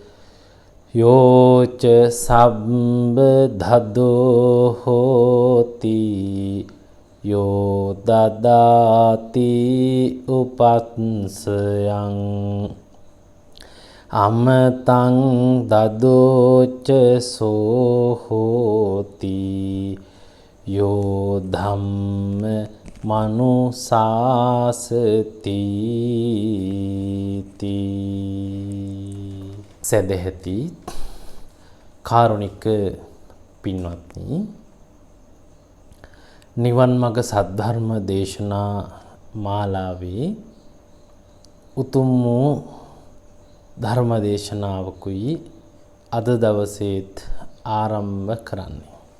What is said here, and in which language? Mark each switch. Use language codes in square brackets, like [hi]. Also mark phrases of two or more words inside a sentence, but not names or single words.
[pi] යෝච සම්බදදෝ හෝති යෝ දදාති උපත්සයං අමතං දදෝච සෝ හෝති යෝ ධම්ම [si] මනුසාසති සදෙහති කාරුණික පින්වත්නි, නිවන් මඟ සද්ධර්ම දේශනා මාලාවේ උතුම් වූ ධර්ම දේශනාවකුයි අද දවසේත් ආරම්භ කරන්නේ.